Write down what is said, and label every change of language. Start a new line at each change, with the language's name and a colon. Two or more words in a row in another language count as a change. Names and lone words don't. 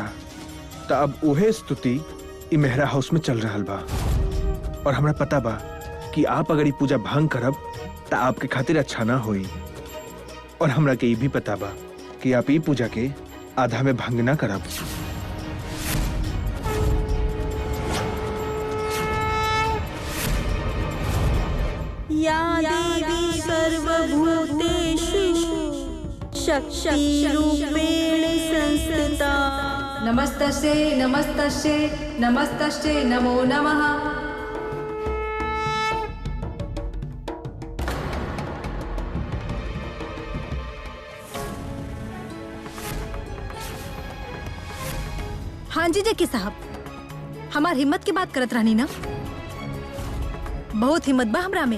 Bhojpuri: तो अब उहे स्तुति इ मेहरा हाउस में चल रहल बा, और हमरा पता बा कि आप अगर ये पूजा भंग करब तो आपके खातिर अच्छा ना होई, और हमरा के ये भी पता बा कि आप ये पूजा के आधा में भंग ना करब।
Sanskrit: या देवी सर्वभूतेषु शक्तिरूपेण संस्थिता नमस्तस्यै नमस्तस्यै नमस्तस्यै नमो नमः।
Bhojpuri: हाँ जी जेके साहब, हमार हिम्मत की बात करत रहनी ना। बहुत हिम्मत बा हमरा में।